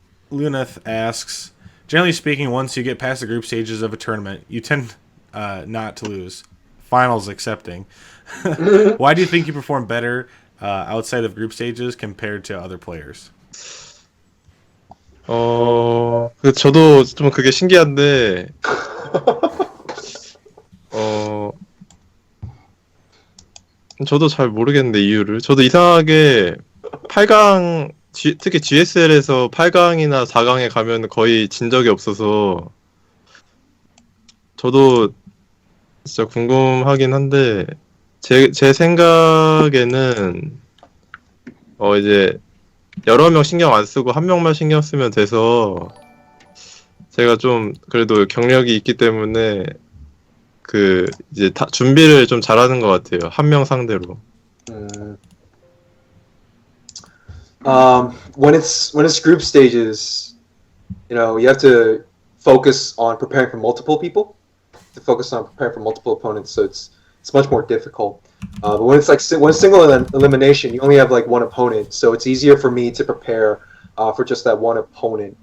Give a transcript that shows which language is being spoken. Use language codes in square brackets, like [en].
[en] Luneth asks, generally speaking, once you get past the group stages of a tournament, you tend not to lose. Finals accepting. Why do you think you perform better outside of group stages compared to other players? [ko] 저도 좀 그게 신기한데, 저도 잘 모르겠는데 이유를. 저도 이상하게 8강, 특히 GSL에서 8강이나 4강에 가면 거의 진 적이 없어서 저도 진짜 궁금하긴 한데 제 생각에는 이제 여러 명 신경 안 쓰고 한 명만 신경 쓰면 돼서 제가 좀 그래도 경력이 있기 때문에 그 이제 다 준비를 좀 잘하는 것 같아요. 한 명 상대로. [en] When it's group stages, you have to focus on preparing for multiple people, to focus on preparing for multiple opponents, so it's much more difficult. But when it's like when it's single elimination, you only have like one opponent, so it's easier for me to prepare for just that one opponent.